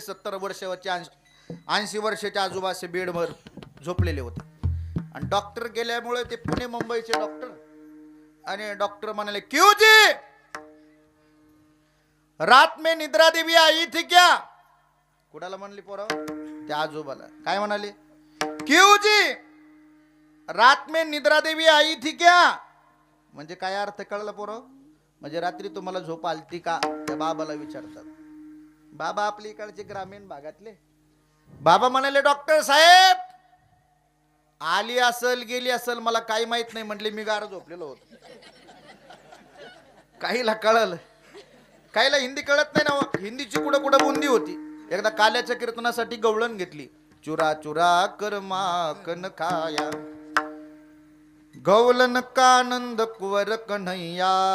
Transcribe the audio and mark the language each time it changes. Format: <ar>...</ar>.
<mr>70 वर्षाचे 80 वर्षाच्या आजोबा असे बेडवर झोपलेले होते. आणि डॉक्टर गेल्यामुळे ते पुणे मुंबईचे डॉक्टर, आणि डॉक्टर म्हणाले</mr> <hi>क्यों जी रात में निद्रा देवी आई थी क्या.</hi> <mr>कुणाला म्हणली पोरा, त्या आजोबाला. काय म्हणाले,</mr> <hi>क्यों जी रात में निद्रा देवी आई थी क्या.</hi> <mr>म्हणजे काय अर्थ कळलं पोरा, म्हणजे रात्री तुम्हाला झोप आलती का, त्या बाबाला विचारतात. बाबा आपल्या इकडचे ग्रामीण भागातले. बाबा म्हणाले डॉक्टर साहेब आली असल गेली असल मला काही माहित नाही. म्हटले मी गार झोपलेलो होतो. काहीला कळलं, काहीला हिंदी कळत नाही ना. हिंदीची कुठं कुठं बुंदी होती. एकदा काल्याच्या कीर्तनासाठी गवळण घेतली.</mr> <hi>चुरा चुरा कर माखन खाया, गवलन का आनंद कुवर कन्हैया.</hi>